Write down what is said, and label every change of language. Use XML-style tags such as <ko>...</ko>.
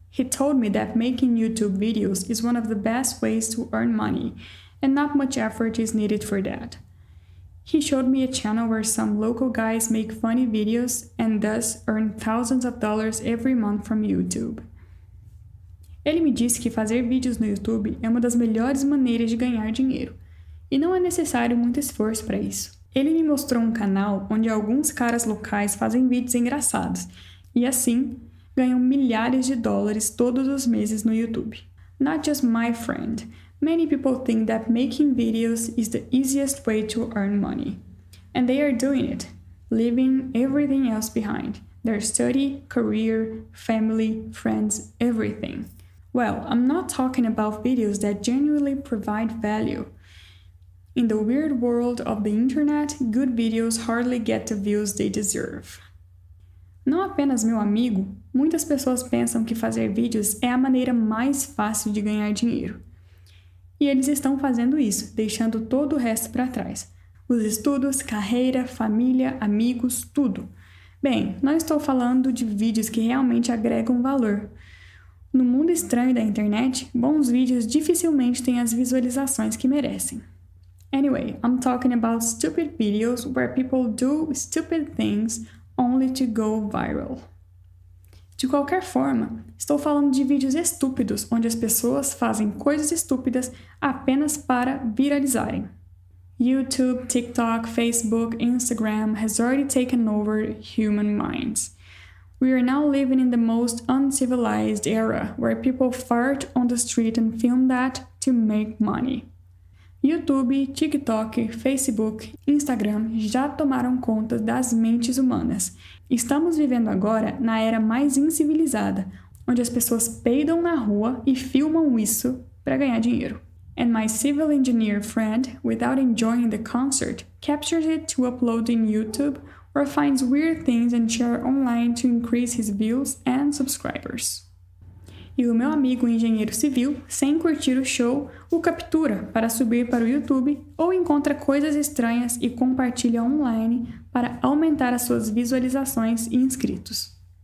<en>He told me that making YouTube videos is one of the best ways to earn money, and not much effort is needed for that. He showed me a channel where some local guys make funny videos and thus earn thousands of dollars every month from YouTube.</en> <pt>Ele me disse que fazer vídeos no YouTube é uma das melhores maneiras de ganhar dinheiro, e não é necessário muito esforço para isso. Ele me mostrou um canal onde alguns caras locais fazem vídeos engraçados, e assim, ganham milhares de dólares todos os meses no YouTube.</pt> <en>Not just my friend. Many people think that making videos is the easiest way to earn money. And they are doing it, leaving everything else behind. Their study, career, family, friends, everything. Well, I'm not talking about videos that genuinely provide value. In the weird world of the internet, good videos hardly get the views they deserve.</en> <pt>Não apenas meu amigo, muitas pessoas pensam que fazer vídeos é a maneira mais fácil de ganhar dinheiro. E eles estão fazendo isso, deixando todo o resto para trás. Os estudos, carreira, família, amigos, tudo. Bem, não estou falando de vídeos que realmente agregam valor. No mundo estranho da internet, bons vídeos dificilmente têm as visualizações que merecem.</pt> <en>Anyway, I'm talking about stupid videos where people do stupid things only to go viral.</en> <pt>De qualquer forma, estou falando de vídeos estúpidos onde as pessoas fazem coisas estúpidas apenas para viralizarem.</pt> <en>YouTube, TikTok, Facebook, Instagram has already taken over human minds. We are now living in the most uncivilized era where people fart on the street and film that to make money.</en> <pt>YouTube, TikTok, Facebook, Instagram já tomaram conta das mentes humanas. Estamos vivendo agora na era mais incivilizada, onde as pessoas peidam na rua e filmam isso para ganhar dinheiro.</pt> <en>And my civil engineer friend, without enjoying the concert, captures it to upload in YouTube or finds weird things and share online to increase his views and subscribers.</en> <pt>E o meu amigo engenheiro civil, sem curtir o show, o captura para subir para o YouTube ou encontra coisas estranhas e compartilha online para aumentar as suas visualizações e inscritos.</pt>